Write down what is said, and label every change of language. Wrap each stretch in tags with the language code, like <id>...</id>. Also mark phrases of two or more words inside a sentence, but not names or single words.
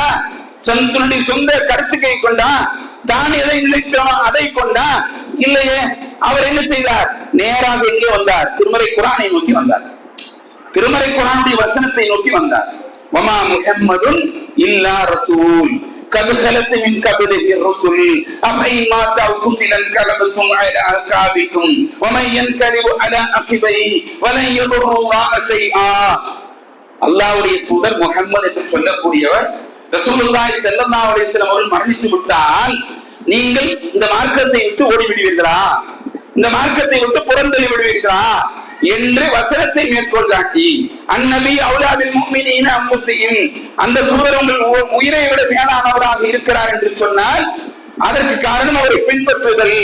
<ta>தன்னுடைய சொந்த கருத்துக்கை கொண்டா? தான் எதை நினைத்தானோ அதை கொண்டா? இல்லையே. அவர் என்ன செய்தார்? நேராக எங்கே வந்தார்? திருமறை குர்ஆனை நோக்கி வந்தார். திருமறை குர்ஆனுடைய வசனத்தை நோக்கி வந்தார்.</ta> <ar>وما محمد إلا رسول, قد خلت من قبله الرسل أفإن مات أو قتل انقلبتم على أعقابكم ومن ينقلب على عقبيه ولن يضر الله شيئا.</ar> <ta>அல்லாஹ்வுடைய தூதர் முஹம்மது என்று சொல்லக்கூடியவர்</ta> <ar>رسول الله صلى الله عليه وسلم</ar> <ta>அவர்கள் மரணித்து விட்டால் நீங்கள் இந்த மார்க்கத்தை விட்டு ஓடிவிடுவீர்களா, இந்த மார்க்கத்தை விட்டு புறந்தள்ளி விடுவீர்களா என்று வசனத்தை மேற்கோள் காட்டி</ta> <ar>النبي أولى بالمؤمنين أنفسهم,</ar> <ta>அந்த தூதர் உங்கள் உயிரை விட மேலானவராக இருக்கிறார் என்று சொன்னால் அதற்கு காரணம் அவரை பின்பற்றுதல்.</ta>